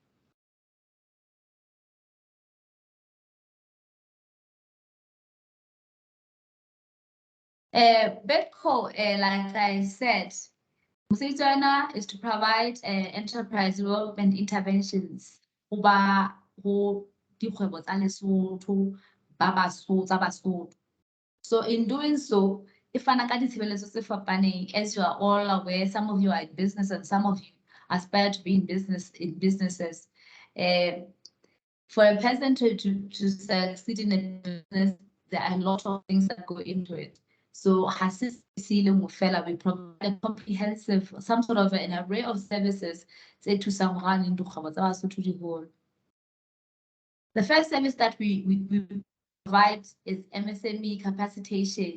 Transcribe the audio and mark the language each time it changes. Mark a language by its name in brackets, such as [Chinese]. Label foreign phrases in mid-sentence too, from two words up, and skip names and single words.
[English] BEDCO, like I said, Mosebetsi is to provide enterprise development interventions over [Southern Sotho] dikgwebo tsa Lesotho, ba Basotho. [English] So in doing so, [Southern Sotho] e fana ka ditshebeletso tse fapaneng. [English] As you are all aware, some of you are in business and some of you aspire to be in businesses. For a person to succeed in a business, there are a lot of things that go into it. So we provide a comprehensive, some sort of an array of services to the first service that we provide is MSME capacitation.